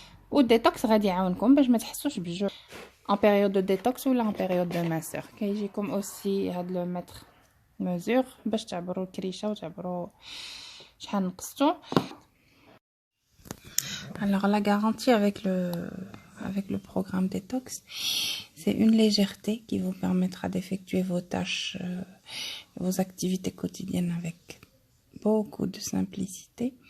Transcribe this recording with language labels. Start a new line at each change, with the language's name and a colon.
French: Ou détox
Arabic: غادي يعاونكم باش ما تحسوش بالجوع
French: en période de détox ou en période de minceur.
Arabic: كيجيكم aussi هاد
French: le mettre mesure
Arabic: باش تعبروا الكريشه وتعبروا شحال نقصتوا.
French: Alors la garantie avec le programme détox, c'est une légèreté qui vous permettra d'effectuer vos tâches, vos activités quotidiennes avec beaucoup de simplicité.